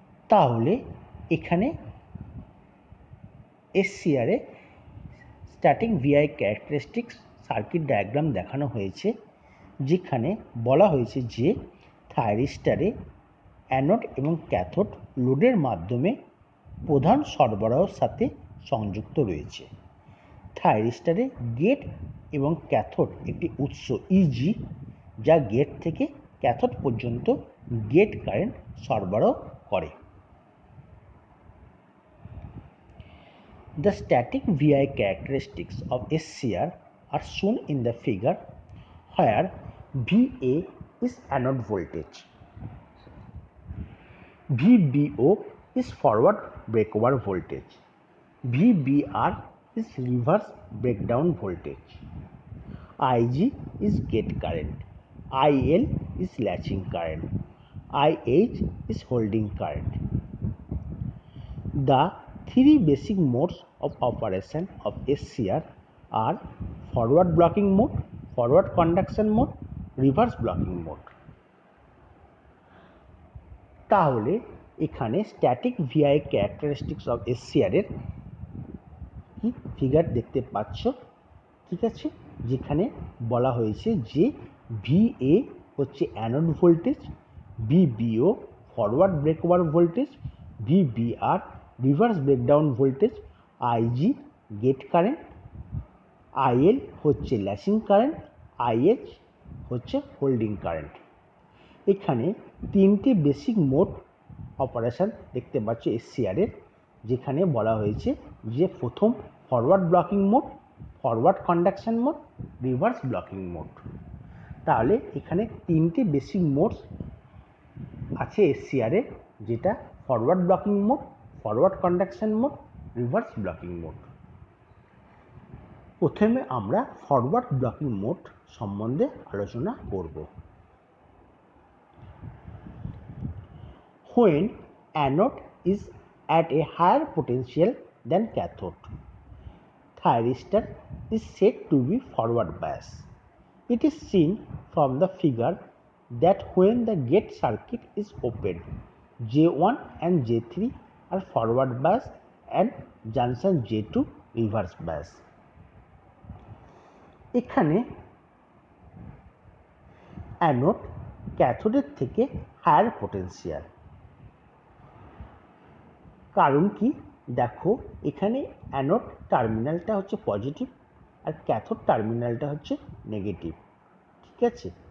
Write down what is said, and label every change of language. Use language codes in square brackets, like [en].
[bn] তাহলে এখানে SCR এ static VI characteristics circuit diagram দেখানো হয়েছে, যেখানে বলা হয়েছে যে থাইরিস্টারে অ্যানোড এবং ক্যাথোড লোডের মাধ্যমে প্রধান সরবরাহের সাথে সংযুক্ত রয়েছে। থাইরিস্টারে গেট এবং ক্যাথোড একটি উৎস ইজি, যা গেট থেকে ক্যাথোড পর্যন্ত গেট কারেন্ট সরবরাহ করে। [en] The static VI characteristics of SCR are shown in the figure, where VA is anode voltage, VBO is forward breakover voltage, VBR is reverse breakdown voltage, IG is gate current, IL is latching current, IH is holding current. The three basic modes of operation of SCR are forward blocking mode, forward conduction mode, reverse blocking mode. [bn] তাহলে এখানে static VI characteristics of SCR এর কি figure দেখতে পাচ্ছ, ঠিক আছে, যেখানে বলা হয়েছে যে VA হচ্ছে anode voltage, VBO forward ব্রেকওভার voltage, VBR reverse breakdown voltage, IG gate current, IL হচ্ছে ল্যাচিং কারেন্ট, IH হচ্ছে হোল্ডিং কারেন্ট। এখানে তিনটি বেসিক মোড অপারেশন দেখতে পাচ্ছ SCR এর, যেখানে বলা হয়েছে যে প্রথম forward blocking mode, forward conduction mode, reverse blocking mode. তাহলে এখানে তিনটি বেসিক মোড আছে SCR এর, যেটা forward blocking mode, forward conduction mode, reverse blocking mode. প্রথমে আমরা ফরওয়ার্ড ব্লকিং মোড সম্বন্ধে আলোচনা করব। [en] When anode is at a higher potential than cathode, thyristor is said to be forward bias. It is seen from the figure that when the gate circuit is open, J1 and J3 are forward bias and junction J2 reverse bias. [bn] এখানে anode ক্যাথোডের থেকে higher potential. কারণ কি, দেখো এখানে anode টার্মিনালটা হচ্ছে positive আর cathode টার্মিনালটা হচ্ছে negative, ঠিক আছে।